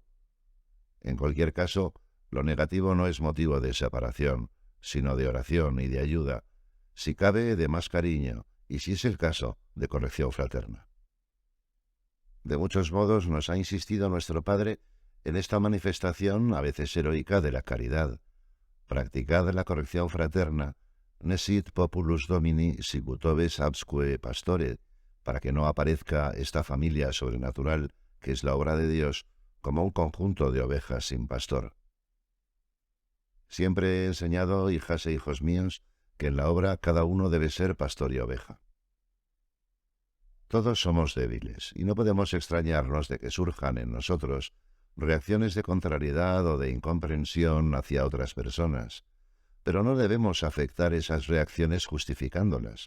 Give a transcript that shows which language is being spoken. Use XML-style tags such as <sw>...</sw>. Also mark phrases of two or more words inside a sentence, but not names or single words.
<es>En cualquier caso, lo negativo no es motivo de separación, sino de oración y de ayuda, si cabe de más cariño y, si es el caso, de corrección fraterna. De muchos modos nos ha insistido nuestro Padre en esta manifestación a veces heroica de la caridad. Practicad la corrección fraterna,</es> <la>nesit populus domini sicut oves absque pastore,</la> <es>para que no aparezca esta familia sobrenatural, que es la obra de Dios, como un conjunto de ovejas sin pastor. Siempre he enseñado, hijas e hijos míos, que en la obra cada uno debe ser pastor y oveja. Todos somos débiles, y no podemos extrañarnos de que surjan en nosotros reacciones de contrariedad o de incomprensión hacia otras personas, pero no debemos afectar esas reacciones justificándolas.</es>